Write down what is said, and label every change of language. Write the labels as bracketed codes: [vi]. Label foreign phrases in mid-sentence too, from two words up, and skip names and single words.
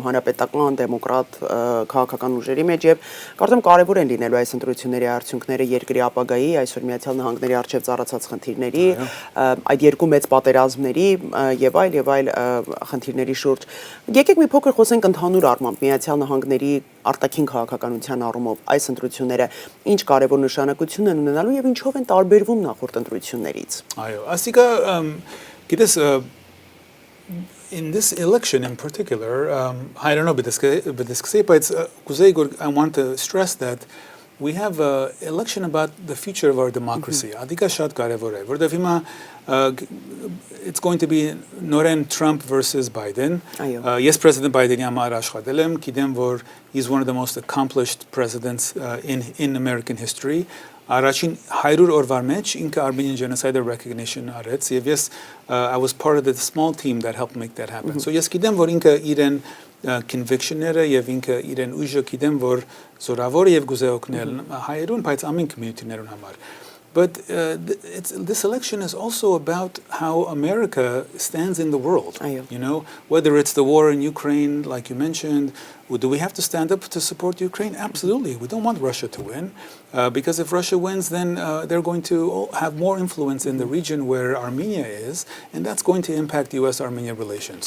[hy] հանրապետական, դեմոկրատ քաղաքական ուժերի մեջ եւ կարծեմ կարեւոր են լինելու այս ընտրությունների արդյունքները երկրի ապագայի, այսօր Միացյալ Նահանգների արչեւ ծառացած խնդիրների, այդ երկու մեծ պատերազմների եւ այլ խնդիրների շուրջ։ Եկեք մի փոքր խոսենք ընդհանուր առմամբ Միացյալ Նահանգների արտաքին քաղաքականության առումով այս ընտրությունները ինչ կարևոր նշանակություն են ունենալու եւ ինչով են տարբերվում նախորդ ընտրություններից։ Այո, ասիկա գիտես [en] in this election in particular, I don't know, but I want to stress that we have an election about the future of our democracy. It's going to be Noren Trump versus Biden. Yes, President Biden, he's one of the most accomplished presidents in American history. [hy] Առաջին 100 օրվա մեջ ինքը [en] Armenian genocide recognition [hy] արեց եւ ես [en] I was part of the small team that helped make that happen. [hy] So ես գիտեմ որ ինքը իրեն conviction-ները եւ ինքը իրեն ուժը գիտեմ որ զորավոր եւ գուզե օգնել հայերուն, բայց ամեն community-ներուն համար. [en] But this election is also about how America stands in the world. You know, whether it's the war in Ukraine, like you mentioned, do we have to stand up to support Ukraine? Absolutely. We don't want Russia to win, because if Russia wins, then they're going to have more influence in the region where Armenia is, and that's going to impact U.S.-Armenia relations.